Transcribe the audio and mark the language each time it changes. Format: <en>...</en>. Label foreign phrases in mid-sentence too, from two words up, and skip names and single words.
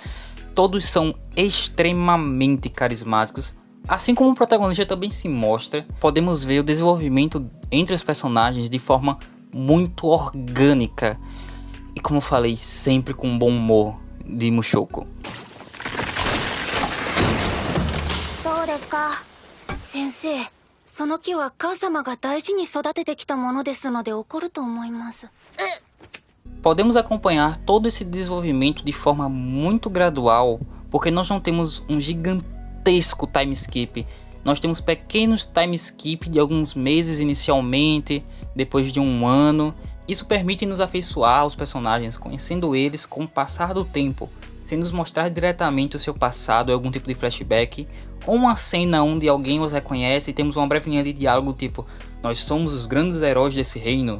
<pt>Todos são extremamente carismáticos. Assim como o protagonista também se mostra, podemos ver o desenvolvimento entre os personagens de forma muito orgânica. E como eu falei, sempre com um bom humor de Mushoku.</pt> <ja>Sensei, その木は母様が大事に育ててきたものですので怒ると思います。</ja> <pt>Podemos acompanhar todo esse desenvolvimento de forma muito gradual, porque nós não temos um gigantesco</pt> <en>time skip.</en> <pt>Nós temos pequenos</pt> <en>time skip</en> <pt>de alguns meses inicialmente, depois de um ano. Isso permite nos afeiçoar aos personagens, conhecendo eles com o passar do tempo, sem nos mostrar diretamente o seu passado, algum tipo de flashback, ou uma cena onde alguém os reconhece e temos uma breve linha de diálogo tipo: nós somos os grandes heróis desse reino.</pt>